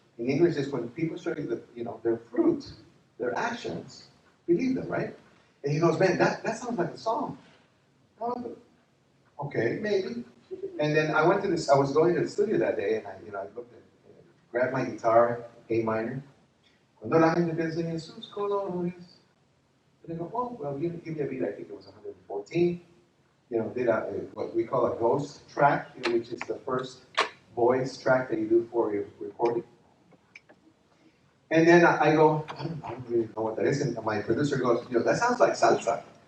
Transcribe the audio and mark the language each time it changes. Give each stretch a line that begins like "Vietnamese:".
English: In English, is when people show you their fruit, their actions, believe them, right? And he goes, man, that sounds like a song. Okay, maybe. And then I was going to the studio that day, and I looked at, grabbed my guitar, A minor.
Spanish: Cuando la gente te enseña sus colores.
English: And I go, oh, well, give me a beat. I think it was 114. Did what we call a ghost track, which is the first voice track that you do for your recording. And then I go, I don't really know what that is. And my producer goes, that sounds like salsa.